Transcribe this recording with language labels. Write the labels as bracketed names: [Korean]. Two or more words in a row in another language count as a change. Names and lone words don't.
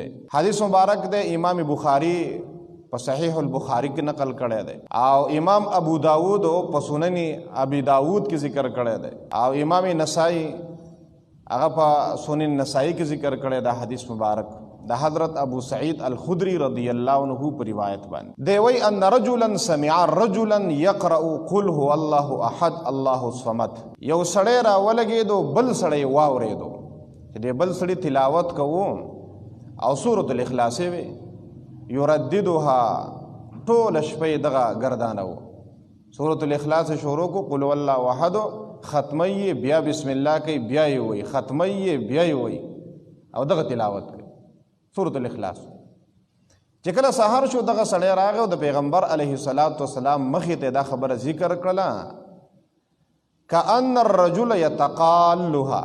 [Pashto] حدیث مبارک دی امام بخاری په صحیح البخاری کې نقل کړی دی، او امام ابو داود په سنن ابي داود کې ذکر کړی دی، او امام نسائی هغه په سنن نسائی کې ذکر کړی دا حدیث مبارک د حضرت ابو سعید الخدری [Arabic] رضی الله عنه [Pashto] په روایت باندې دی. [Arabic] وی ان رجلا سمع رجلا يقرأ قل هو الله احد الله الصمد. [Pashto] یو سړی را ولګېدو، بل سړی واورېدو چې دی بل سړی تلاوت کوو او سورة الاخلاص وی یرددها ټول شپې دغه ګردانه و. سورة الاخلاص شروع کو [Arabic] قل هو الله احد، [Pashto] ختمی بیا بسم الله کوي، بیا یې وایي، ختمی بیا یې وایي او دغه تلاوت کوي سورة الاخلاص. چې کله سهار شو دغه سړی راغی او د پیغمبر [Arabic] علیه الصلاة والسلام [Pashto] مخې ته دا خبره ذکر کړله [Arabic] کأن الرجل یتقالها.